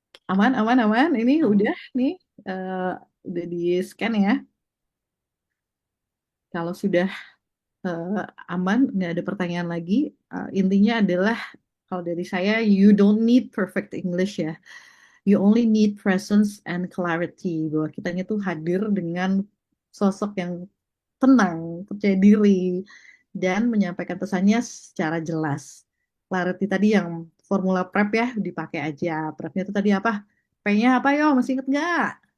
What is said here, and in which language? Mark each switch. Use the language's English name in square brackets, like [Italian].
[Indonesian] Aman, aman, aman. Ini Aman. udah nih eh, udah di scan ya. Kalau sudah eh, aman, nggak ada pertanyaan lagi. Intinya adalah kalau dari saya, [English] you don't need perfect English [Indonesian] ya. [English] You only need presence and clarity. [Indonesian] Bahwa kitanya tuh hadir dengan sosok yang tenang, percaya diri, dan menyampaikan pesannya secara jelas. Clarity tadi yang formula prep ya, dipakai aja. Prepnya itu tadi apa? P-nya apa yo? Masih inget nggak?